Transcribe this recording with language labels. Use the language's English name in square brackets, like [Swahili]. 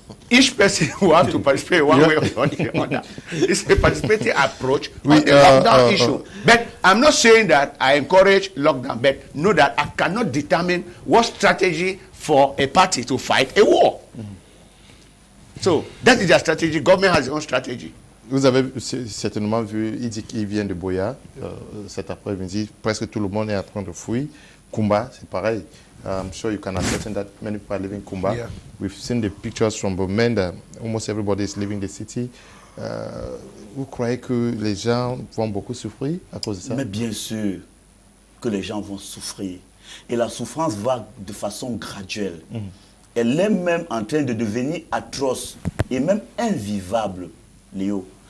[English] Each person will have to participate one way or the other. It's a participatory approach on the lockdown issue. But I'm not saying that I encourage lockdown, but know that I cannot determine what strategy for a party to fight a war. So that is their strategy. Government has its own strategy. [French] Vous avez certainement vu, il dit qu'il vient de Boya cet après-midi. Presque tout le monde est en train de fuir. Kumba, c'est pareil. [English] I'm sure you can ascertain that many people are leaving Kumba. Yeah. We've seen the pictures from Bomenda. Almost everybody is leaving the city. [French] Vous croyez que les gens vont beaucoup souffrir à cause de ça? Mais bien sûr que les gens vont souffrir. Et la souffrance va de façon graduelle. Elle est même en train de devenir atroce et même invivable, Léo.